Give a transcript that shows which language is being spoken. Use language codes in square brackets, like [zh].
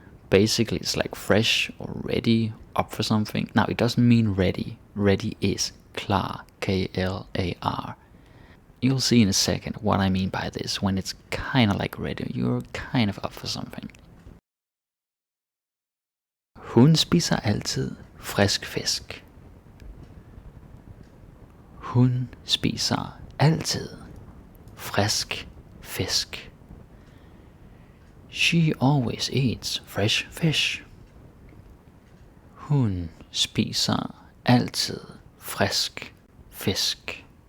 [en] Basically, it's like fresh or ready, up for something. Now, it doesn't mean ready. Ready is klar, K-L-A-R. You'll see in a second what I mean by this, when it's kind of like ready. You're kind of up for something. [da] Hun spiser altid frisk fisk. Hun spiser altid frisk fisk. [en] She always eats fresh fish. [da] Hun spiser altid frisk fisk.